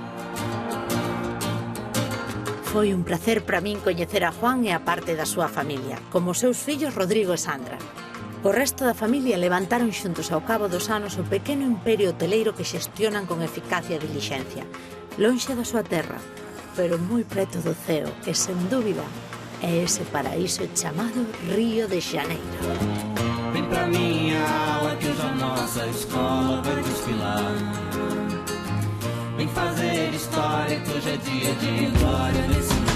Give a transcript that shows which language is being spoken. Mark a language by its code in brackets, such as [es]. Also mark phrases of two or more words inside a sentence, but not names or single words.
[gl] Foi un placer para min coñecer a Juan e a parte da súa familia, como os seus fillos Rodrigo e Sandra. O resto da familia levantaron xuntos ao cabo dos anos o pequeno imperio hoteleiro que xestionan con eficacia e dilixencia, lonxe da súa terra, pero moi preto do ceo, e sen dúbida é ese paraíso chamado Río de Janeiro. [pt] Vem pra minha água que hoje a nossa escola vai desfilar. Vem fazer história que hoje é dia de glória nesse